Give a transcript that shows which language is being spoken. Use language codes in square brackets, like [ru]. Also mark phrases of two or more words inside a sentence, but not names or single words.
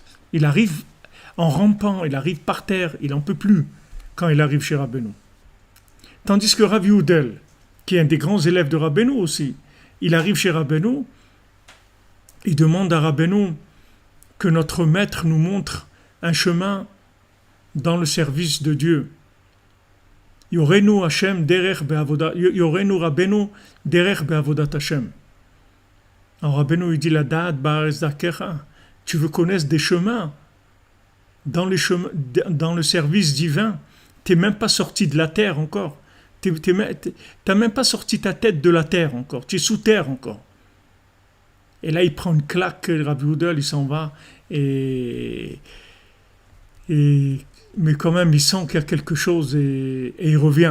[fr] Il arrive en rampant, il arrive par terre, il en peut plus quand il arrive chez Rabbeinu. Tandis que Rav Yehoudel, qui est un des grands élèves de Rabbeinu aussi, il arrive chez Rabbeinu, il demande à Rabbeinu que notre maître nous montre un chemin dans le service de Dieu. [he] יורנו השם דרך בעבודת, יורנו רבינו דרך בעבודת השם. [fr] Alors Rabbeinu il dit [he] לדעת בארץ דרכך. [fr] Tu veux connaître des chemins dans le service divin. T'es même pas sorti de la terre encore. T'as même pas sorti ta tête de la terre encore. Tu es sous terre encore. Et là il prend une claque, Rav Yehoudel, il s'en va mais quand même, il sent qu'il y a quelque chose et il revient.